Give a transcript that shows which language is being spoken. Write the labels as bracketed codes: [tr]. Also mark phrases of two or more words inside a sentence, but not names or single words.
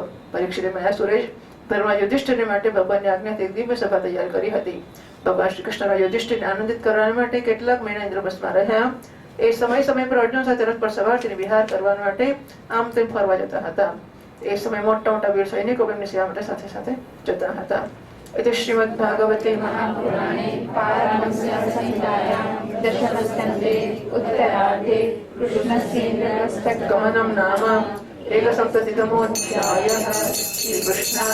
[gu] પરીક્ષિતે મયાસુરે ધર્મરાજ યુધિષ્ઠિર માટે ભગવાનની આજ્ઞાથી એક દિવ્ય સભા તૈયાર કરી હતી. ભગવાન શ્રી કૃષ્ણ યુધિષ્ઠિરને આનંદિત કરવા માટે કેટલાક મહિના ઇન્દ્રપ્રસ્થમાં રહ્યા. એ સમય પર અર્જુન સાથે રથ પર સવાર થઈને વિહાર કરવા માટે આમ તેમ ફરવા જતા હતા. એ સમય મોટા મોટા વીર સૈનિકો એમની સેવા માટે સાથે સાથે જતા હતા. [sa] इति श्रीमद्भागवते महापुराणे पारमहंस्यां संहितायां दशमस्कन्धे उत्तरार्धे कृष्णस्य इन्द्रप्रस्थगमनं नाम एकसप्ततितमोऽध्यायः। श्रीकृष्ण